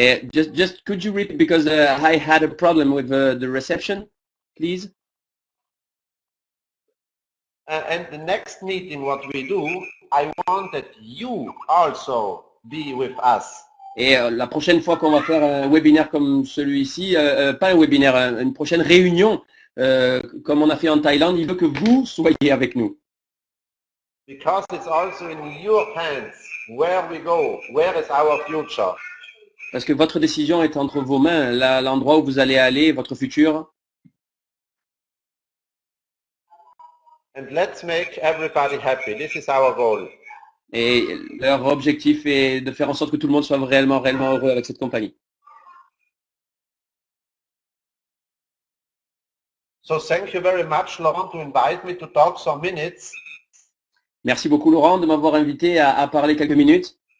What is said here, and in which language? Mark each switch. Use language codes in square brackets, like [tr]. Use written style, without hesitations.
[en] Just could you repeat because I had a problem with the reception, please? And the next meeting, what we do, I want that you also be with us. [fr] Et la prochaine fois qu'on va faire un webinaire comme celui-ci, pas un webinaire, une prochaine réunion, comme on a fait en Thaïlande, il veut que vous soyez avec nous. [en] Because it's also in your hands where we go, where is our future. [fr] Parce que votre décision est entre vos mains, l'endroit où vous allez aller, votre futur. [en] And let's make everybody happy. This is our goal. [fr] Et leur objectif est de faire en sorte que tout le monde soit réellement heureux avec cette compagnie. [en] So thank you very much, Laurent, to invite me to talk some minutes. [fr] Merci beaucoup Laurent de m'avoir invité à parler quelques minutes.